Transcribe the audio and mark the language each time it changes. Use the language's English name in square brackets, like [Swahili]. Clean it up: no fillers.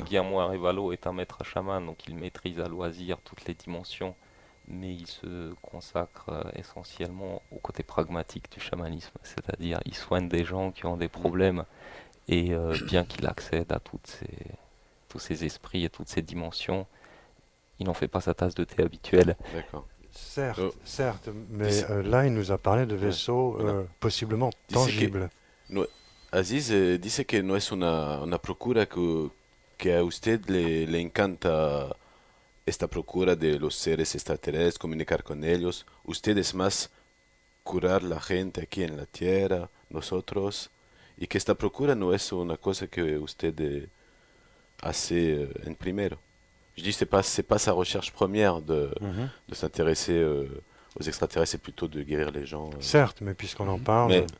[French] que Guillermo Arevalo est un maître chaman, donc il maîtrise à loisir toutes les dimensions, mais il se consacre essentiellement au côté pragmatique du chamanisme, c'est-à-dire il soigne des gens qui ont des problèmes, et bien qu'il accède à tous ces esprits et toutes ces dimensions, il n'en fait pas sa tasse de thé habituelle. D'accord. Certes, Oh. certes, mais Dis- là, il nous a parlé de vaisseaux Voilà. possiblement [Spanish] Dice que- [French] tangibles. [Spanish] Aziz dice que no es una procura que a usted le encanta esta procura de los seres extraterrestres, comunicar con ellos. Usted es más curar la gente aquí en la tierra, nosotros, y que esta procura no es una cosa que usted hace en primero. [French] Je dis c'est pas sa recherche première Mhm. de s'intéresser aux extraterrestres, c'est plutôt de guérir les gens. Certes, mais puisqu'on en parle,